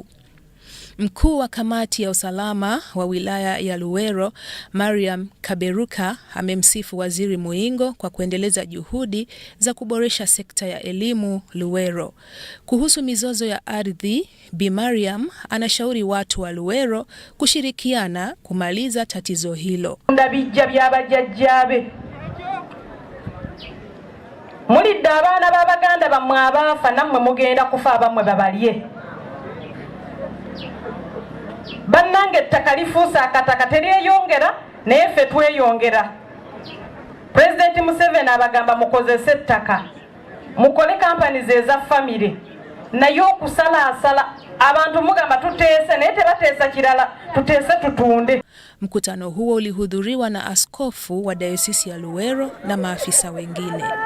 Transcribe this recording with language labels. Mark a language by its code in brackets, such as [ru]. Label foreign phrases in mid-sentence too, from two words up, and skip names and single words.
[sw] Mkuu wa kamati ya usalama wa wilaya ya Luwero, Mariam Kaberuka, amemsifu Waziri Mwingo kwa kuendeleza juhudi za kuboresha sekta ya elimu Luwero. Kuhusu mizozo ya ardhi, Bi Mariam anashauri watu wa Luwero kushirikiana kumaliza tatizo hilo. [lg] Mulidde abaana b'Abaganda bammwe abaafa nammwe mugenda kufa abamwe babalye. Bannange ettaka lifuusa akataka teryeyongera naye ffe tweyongera. President Museveni abagamba mukozese ettaka, mukole companies eza family, naye okusalaasala abantu mugamba tuteese naye tebateesa kirala, tuteese tutunde. [sw] Mkutano huo ulihudhuriwa na askofu wa dayosisi ya Luwero na maafisa wengine.